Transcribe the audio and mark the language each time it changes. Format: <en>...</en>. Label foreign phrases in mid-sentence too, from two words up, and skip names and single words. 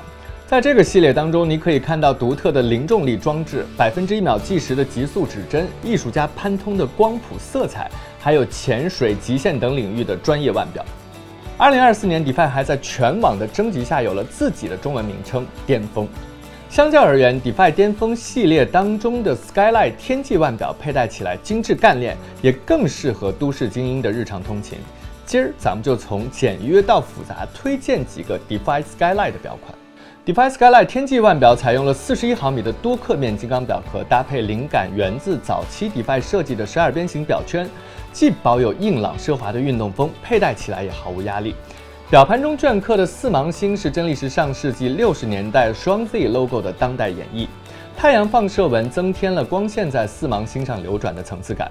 <zh>在這個系列當中，你可以看到獨特的零重力裝置、1/1秒計時的極速指針、藝術家潘通的光譜色彩，還有潛水、極限等領域的專業腕表。2024年 ，Defy 還在全網的徵集下有了自己的中文名稱“巔峰”。相較而言 ，Defy 巔峰系列當中的 Skyline 天際腕表佩戴起來精緻幹練，也更適合都市精英的日常通勤。今兒咱們就從簡約到複雜推薦幾個 Defy Skyline 的表款。Defy Skyline 天際腕表採用了41毫米的多刻面金剛表殼，搭配靈感源自早期 Defy 設計的12邊形表圈，既保有硬朗奢華的運動風，佩戴起來也毫無壓力。表盤中鐫刻的4芒星是真力時上世紀60年代雙 Z logo 的當代演繹，太陽放射紋增添了光線在4芒星上流轉的層次感。</zh>